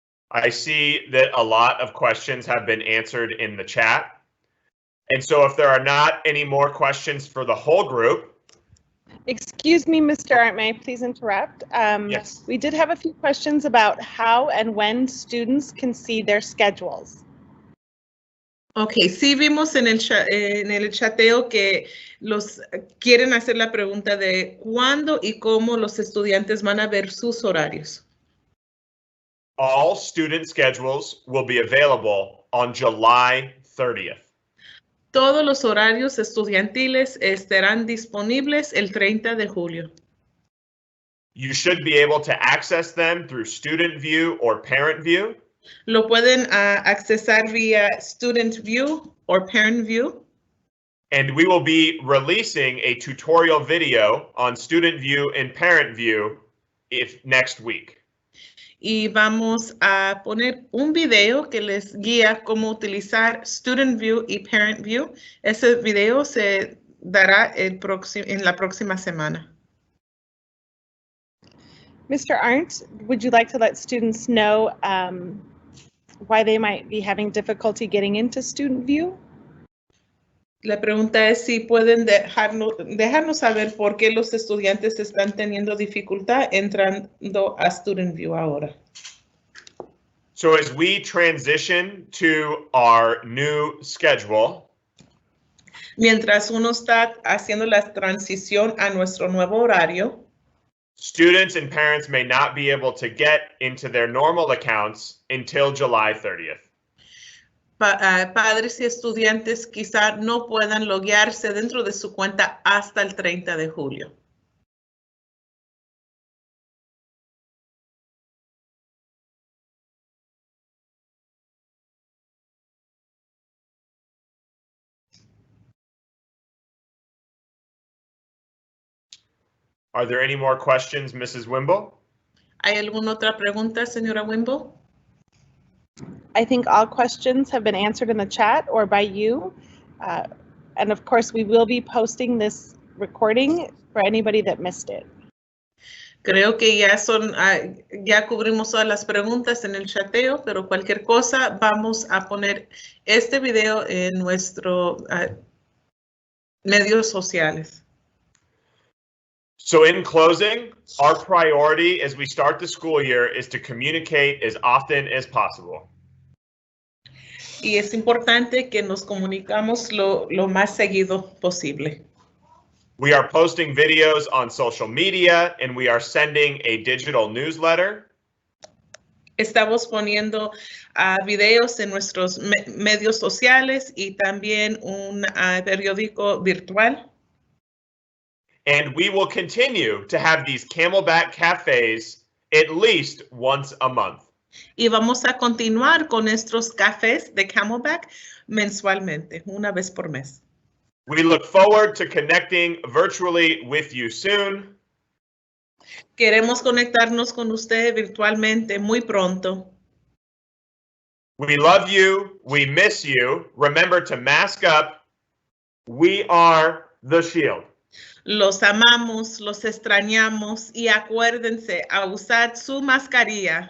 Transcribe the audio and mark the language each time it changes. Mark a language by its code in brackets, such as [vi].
[en] I see that a lot of questions have been answered in the chat. And so if there are not any more questions for the whole group. Excuse me, Mr. Arndt, may I please interrupt? Yes. We did have a few questions about how and when students can see their schedules. [es] Ok, sí vimos en el chateo que los quieren hacer la pregunta de cuándo y cómo los estudiantes van a ver sus horarios. [en] All student schedules will be available on July 30th. [es] Todos los horarios estudiantiles estarán disponibles el 30 de julio. [en] You should be able to access them through Student View or Parent View. [es] Lo pueden accesar vía Student View or Parent View. [en] And we will be releasing a tutorial video on Student View and Parent View next week. [es] Y vamos a poner un video que les guía cómo utilizar Student View y Parent View. Ese video se dará en la próxima semana. [en] Mr. Arndt, would you like to let students know why they might be having difficulty getting into Student View? [es] La pregunta es si pueden dejarnos saber por qué los estudiantes están teniendo dificultad entrando a Student View ahora. [en] So as we transition to our new schedule, [es] mientras uno está haciendo la transición a nuestro nuevo horario, [en] students and parents may not be able to get into their normal accounts until July 30th. [es] Padres y estudiantes quizá no puedan loguearse dentro de su cuenta hasta el 30 de julio. [en] Are there any more questions, Mrs. Wimble? [es] ¿Hay alguna otra pregunta, señora Wimble? [en] I think all questions have been answered in the chat or by you. And of course, we will be posting this recording for anybody that missed it. [es] Creo que ya cubrimos todas las preguntas en el chateo, pero cualquier cosa vamos a poner este video en nuestros medios sociales. [en] So in closing, our priority as we start the school year is to communicate as often as possible. [es] Y es importante que nos comunicamos lo más seguido posible. [en] We are posting videos on social media and we are sending a digital newsletter. [es] Estamos poniendo videos en nuestros medios sociales y también un periódico virtual. [en] And we will continue to have these Camelback Cafes at least once a month. [es] Y vamos a continuar con nuestros cafés de Camelback mensualmente, una vez por mes. [en] We look forward to connecting virtually with you soon. [es] Queremos conectarnos con usted virtualmente muy pronto. [en] We love you. We miss you. Remember to mask up. We are the shield. [es] Los amamos, los extrañamos y acuérdense a usar su mascarilla.